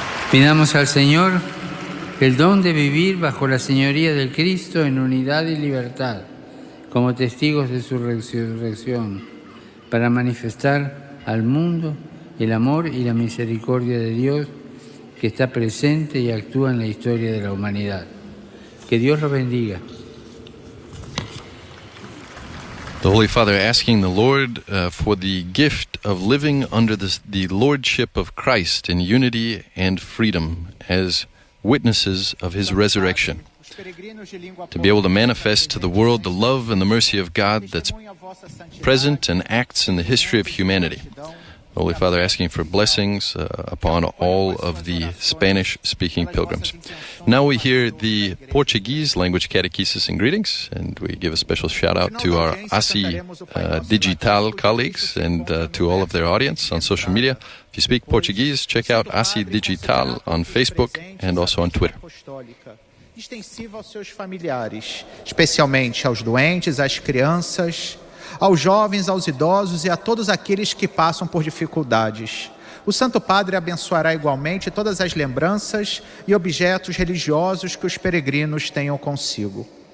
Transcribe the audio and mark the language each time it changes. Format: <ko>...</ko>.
<es>Pidamos al Señor el don de vivir bajo la señoría del Cristo en unidad y libertad. como testigos de su resurrección, para manifestar al mundo el amor y la misericordia de Dios que está presente y actúa en la historia de la humanidad. Que Dios los bendiga.</es> <en>The Holy Father asking the Lord for the gift of living under the lordship of Christ in unity and freedom as witnesses of His resurrection, to be able to manifest to the world the love and the mercy of God that's present and acts in the history of humanity. The Holy Father asking for blessings upon all of the Spanish-speaking pilgrims. Now we hear the Portuguese language catechesis and greetings, and we give a special shout-out to our ASI Digital colleagues and to all of their audience on social media. If you speak Portuguese, check out ASI Digital on Facebook and also on Twitter.</en> <pt>Extensiva aos seus familiares, especialmente aos doentes, às crianças, aos jovens, aos idosos e a todos aqueles que passam por dificuldades. O Santo Padre abençoará igualmente todas as lembranças e objetos religiosos que os peregrinos tenham consigo.</pt>